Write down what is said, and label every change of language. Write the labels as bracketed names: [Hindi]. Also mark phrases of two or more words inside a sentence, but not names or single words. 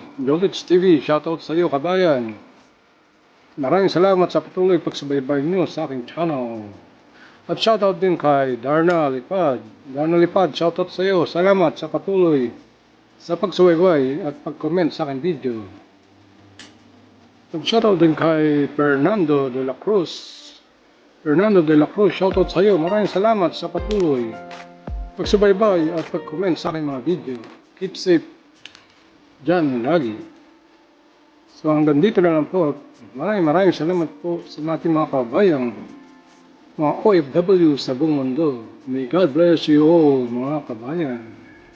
[Filipino] Jolits TV, shoutout sa iyo kabayan. Maraming salamat sa patuloy pagsubaybay niyo sa aking channel. At shoutout din kay Darna Lipad. Darna Lipad, shoutout sa iyo. Salamat sa patuloy sa pagsubaybay at pag-comment sa aking video. Shoutout din kay Fernando de la Cruz. Fernando de la Cruz, shoutout sa iyo. Maraming salamat sa patuloy pagsubaybay at pag-comment sa aking mga video. [English] Keep safe [Filipino] dyan lagi. So hanggang dito na lang po. Maraming salamat po sa ating mga kabayang mga OFW sa buong mundo. [English] May God bless you all [Filipino] mga kabayan.